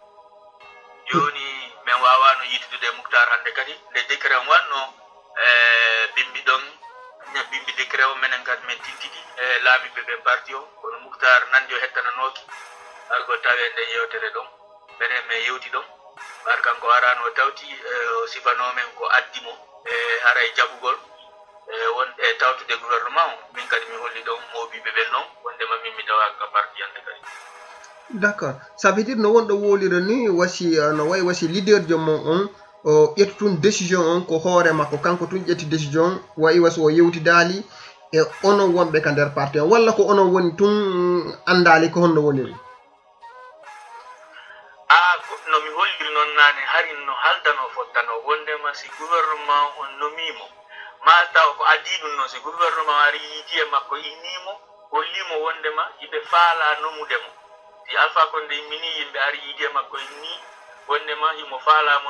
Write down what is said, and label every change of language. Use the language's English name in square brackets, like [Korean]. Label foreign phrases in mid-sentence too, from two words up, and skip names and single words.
[Fula] joni min wawano yitude Mouhtar hande kadi nde décret on wanno bimbi ɗon bimbi décret o minen kadi min tintidi laamiɓe ɓe parti o kono Mouhtar nandi o hettananoki argo tawe nde yewtere ɗon minen min yewti ɗon bar kanko arano tawti o sifanomen ko addimo haray jaɓugol won tawtude gouvernement o min kadi mi holli ɗon moɓiɓe ɓen noon wondema min mi tawa ka parti hande kadi [French] d'accord ça veut dire [Fula] no wonɗo wolira ni wasi no wayi wasi leader jommon on o ƴetti tun décision on ko hoore makko kanko tun ƴetti décision wayi wasi o yewtidali e onon wonɓe ka nder parti on walla ko onon woni tun andali ko honno woniri no mi holliri noon nane hari no haldano fottano wondema si gouvernement on nomimo ma taw ko addi ɗum noon si gouvernement ari yiiti e makko innimo hollimo wondema yiɓe faala nomudemo si Alpha Condé immini yimɓe ari yiiti e makko inni wondema himo faalamo